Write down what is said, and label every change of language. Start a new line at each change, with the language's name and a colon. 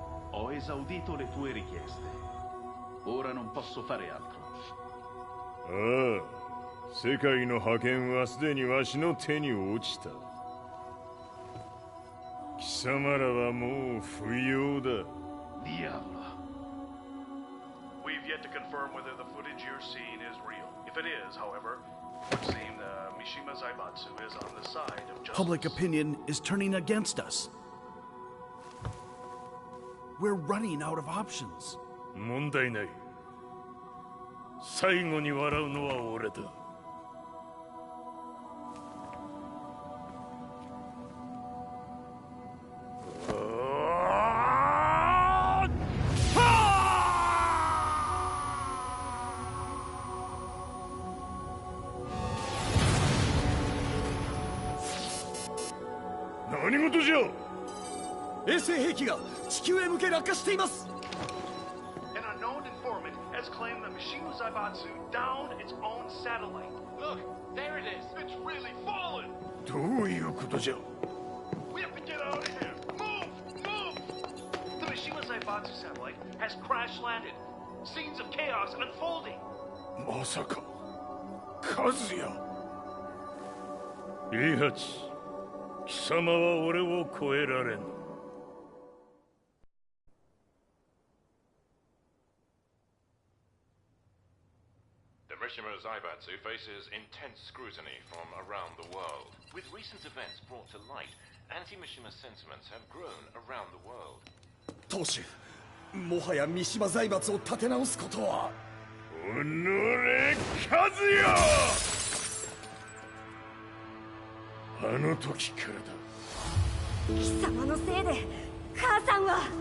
Italian: Ho esaudito le tue richieste. Ora non posso fare altro.
Japanese: 世界の覇権はすでにわしの手に落ちた。貴様らはもう不要だ。
Italian: Diavolo.
English: We've yet to confirm whether the footage you're seeing is real. If it is, however, it would seem Mishima Zaibatsu is on the side of justice. Public opinion is turning against us. We're running out of options.
Japanese: 問題ない。最後に笑うのは俺だ。何事じゃ。衛星兵器が地球へ向け落下しています。
English: An unknown informant has claimed that Mishima Zaibatsu downed its own satellite. Look, there it is. It's really fallen.
Japanese: どういうことじゃ。
English: We have to get out of here. Move, move. The Mishima Zaibatsu satellite has crash landed. Scenes of chaos unfolding.
Japanese: まさか、和也。イハチ、貴様は俺を超えられん。
English: Mishima Zaibatsu faces intense scrutiny from around the world. With recent events brought to light, anti-Mishima sentiments have grown around the world.
Japanese: 当主、もはや三島財閥を立て直すことは。おのれ、和也！あの時からだ。貴様のせいで母さんは。